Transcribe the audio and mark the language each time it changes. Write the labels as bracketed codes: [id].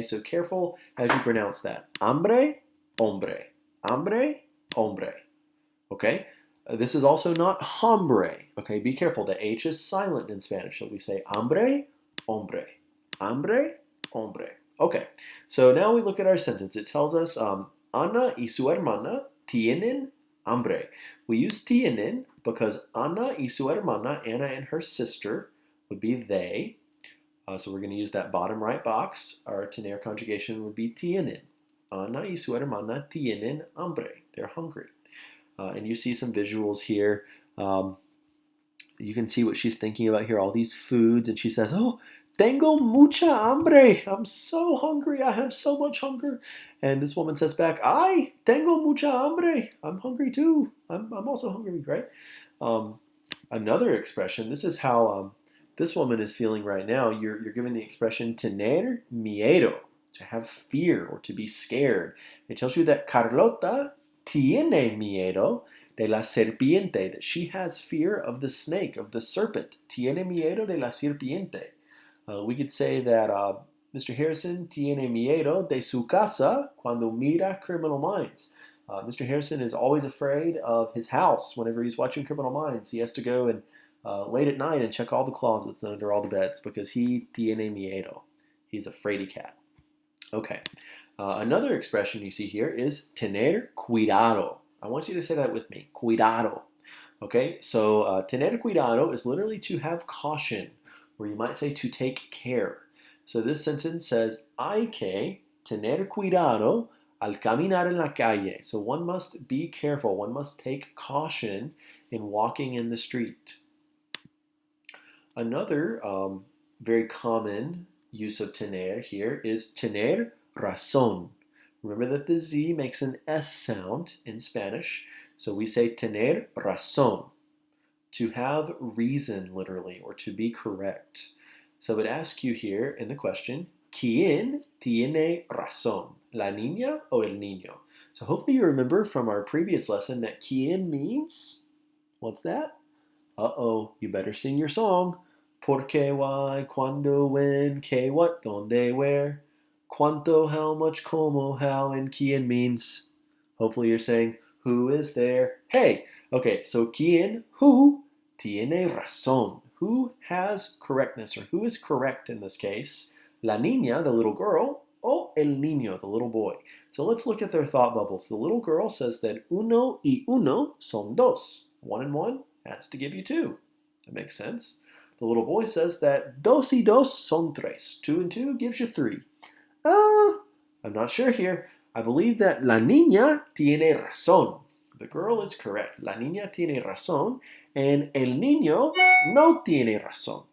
[en] So careful as you pronounce that. Hambre, hombre. Hambre, hombre, okay? This is also not hombre, okay? Be careful. The H is silent in Spanish, so we say hambre, hombre. Hambre, hombre. Okay, so now we look at our sentence. It tells us [es] Ana y su hermana tienen hambre. [en] We use tienen because Ana y su hermana, Anna and her sister, would be they. So we're going to use that bottom right box. Our tener conjugation would be tienen. [es] Ana y su hermana tienen hambre. [en] They're hungry. And you see some visuals here. You can see what she's thinking about here, all these foods. And she says, oh, [es] tengo mucha hambre. [en] I'm so hungry. I have so much hunger. And this woman says back, [es] ay, tengo mucha hambre. [en] I'm hungry too. I'm also hungry, right? Another expression, this is how this woman is feeling right now. You're given the expression tener miedo, to have fear or to be scared. It tells you that [es] Carlota tiene miedo de la serpiente, [en] that she has fear of the snake, of the serpent. [es] Tiene miedo de la serpiente. [en] We could say that Mr. [es] Harrison tiene miedo de su casa cuando mira Criminal Minds. [en] Mr. Harrison is always afraid of his house whenever he's watching Criminal Minds. He has to go and late at night and check all the closets and under all the beds because he [es] tiene miedo. [en] He's a fraidy cat. Okay. Another expression you see here is tener cuidado. I want you to say that with me. Cuidado. Okay, so tener cuidado is literally to have caution, or you might say to take care. So this sentence says, [es] hay que tener cuidado al caminar en la calle. [en] So one must be careful. One must take caution in walking in the street. Another very common use of tener here is tener razón. Remember that the Z makes an S sound in Spanish, so we say tener razón, to have reason literally, or to be correct. So it asks you here in the question, [es] ¿Quién tiene razón? ¿La niña o el niño? [en] So hopefully you remember from our previous lesson that ¿quién means? What's that? Uh-oh, you better sing your song. Por qué, why, cuándo, when, qué, what, dónde, where, cuánto, how much, cómo, how, and quién means. Hopefully you're saying, who is there? Hey, okay, so quién, who, [es] tiene razón. [en] Who has correctness, or who is correct in this case? [es] La niña, [en] the little girl, [es] o el niño, [en] the little boy. So let's look at their thought bubbles. The little girl says that [es] uno y uno son dos. [en] One and one adds to give you two. That makes sense. The little boy says that [es] dos y dos son tres. [en] Two and two gives you three. I'm not sure here. I believe that [es] la niña tiene razón. [en] The girl is correct. [es] La niña tiene razón. And el niño no tiene razón.